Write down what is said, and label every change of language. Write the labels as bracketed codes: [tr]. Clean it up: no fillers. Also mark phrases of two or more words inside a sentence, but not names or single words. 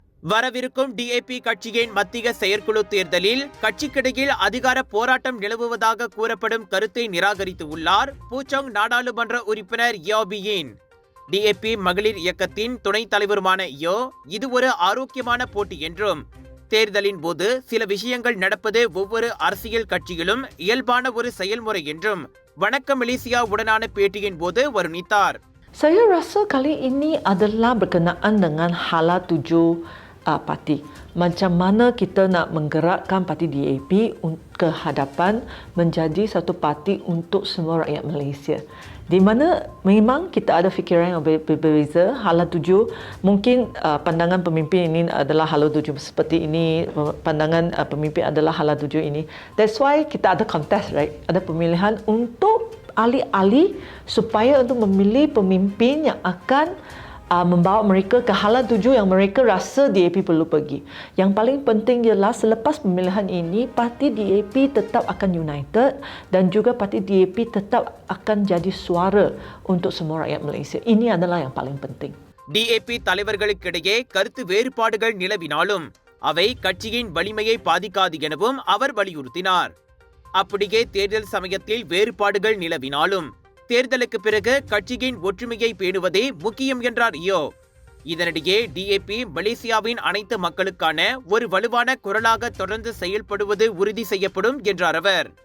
[ta] வரவிருக்கும் டிஏபி கட்சியின் மத்திய செயற்குழு தேர்தலில் கட்சிக்கிடையில் அதிகார போராட்டம் நிலவுவதாக கூறப்படும் கருத்தை நிராகரித்து உள்ளார் பூச்சோங் நாடாளுமன்ற உறுப்பினர் யோபியின். டிஏபி மகளிர் இயக்கத்தின் துணைத் தலைவருமான யோ, இது ஒரு ஆரோக்கியமான போட்டி என்றும் தேர்தலின் போது சில விஷயங்கள் நடப்பது ஒவ்வொரு அரசியல் கட்சியிலும் இயல்பான ஒரு செயல்முறை என்றும் வணக்கம் மலேசியா உடனான பேட்டியின் போது வருணித்தார். [ms] Saya rasa kali ini adalah berkenaan dengan hala 7 parti. Macam mana kita nak menggerakkan parti DAP ke hadapan menjadi satu parti untuk semua rakyat Malaysia. Di mana memang kita ada fikiran yang berbeza. Hala 7 mungkin pandangan pemimpin ini adalah hala 7 seperti ini, pandangan pemimpin adalah hala 7 ini. [en] That's why [ms] kita ada contest, right? Ada pemilihan untuk ahli-ahli supaya untuk memilih pemimpin yang akan membawa mereka ke hala 7 yang mereka rasa DAP perlu pergi. Yang paling penting ialah selepas pemilihan ini parti DAP tetap akan united dan juga parti DAP tetap akan jadi suara untuk semua rakyat Malaysia. Ini adalah yang paling penting. [ta] DAP தலைவர்களுக்கிடையே கருத்து வேறுபாடுகள் நிலவினாலும் அவை கட்சியின் வலிமையை பாதிக்காது எனவும் அவர் வலியுறுத்தினார். அப்படியே தேர்தல் சமயத்தில் வேறுபாடுகள் நிலவினாலும் தேர்தலுக்கு பிறகு கட்சியின் ஒற்றுமையை பேணுவதே முக்கியம் என்றார் யோ. இதனிடையே டிஏபி மலேசியாவின் அனைத்து மக்களுக்கான ஒரு வலுவான குரலாக தொடர்ந்து செயல்படுவது உறுதி செய்யப்படும் என்றார் அவர்.